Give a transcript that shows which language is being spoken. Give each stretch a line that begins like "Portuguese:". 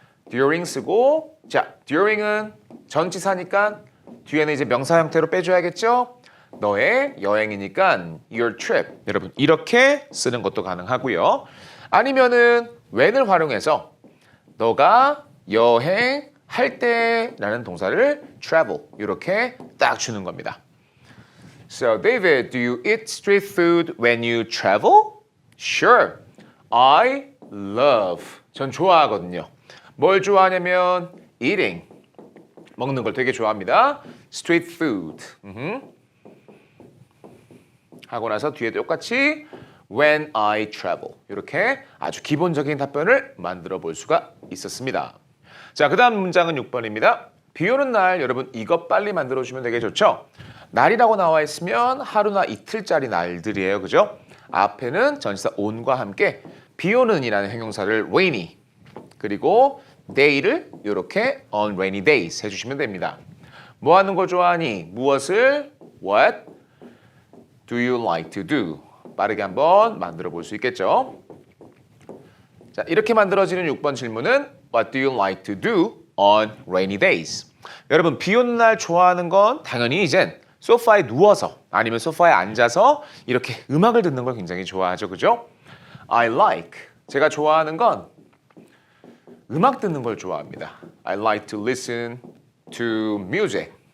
Korean: during 쓰고 자, during은 전치사니까 뒤에는 이제 명사 형태로 빼줘야겠죠? 너의 여행이니까 your trip. 여러분 이렇게 쓰는 것도 가능하고요. 아니면은 when을 활용해서 너가 여행할 때라는 동사를 travel 이렇게 딱 주는 겁니다.
English: So David, do you eat street food when you travel? Sure. I love.
Korean: 전 좋아하거든요. 뭘 좋아하냐면 eating. 먹는 걸 되게 좋아합니다.
English: street food.
Korean: 하고 나서 뒤에 똑같이
English: when I travel
Korean: 이렇게 아주 기본적인 답변을 만들어 볼 수가 있었습니다. 자, 그 다음 문장은 6번입니다. 비 오는 날 여러분 이것 빨리 만들어 주면 되게 좋죠. 날이라고 나와 있으면 하루나 이틀짜리 날들이에요. 그죠? 앞에는 전치사 on과 함께 비 오는 이라는 형용사를 rainy 그리고 day를 이렇게
English: on rainy days
Korean: 해주시면 됩니다. 뭐 하는 거 좋아하니? 무엇을?
English: What do you like to do?
Korean: 빠르게 한번 만들어 볼 수 있겠죠. 자, 이렇게 만들어지는 6번 질문은
English: What do you like to do on rainy days?
Korean: 여러분 비 오는 날 좋아하는 건 당연히 이젠 소파에 누워서 아니면 소파에 앉아서 이렇게 음악을 듣는 걸 굉장히 좋아하죠. 그죠?
English: I like
Korean: 제가 좋아하는 건 음악 듣는 걸 좋아합니다.
English: I like to listen to music.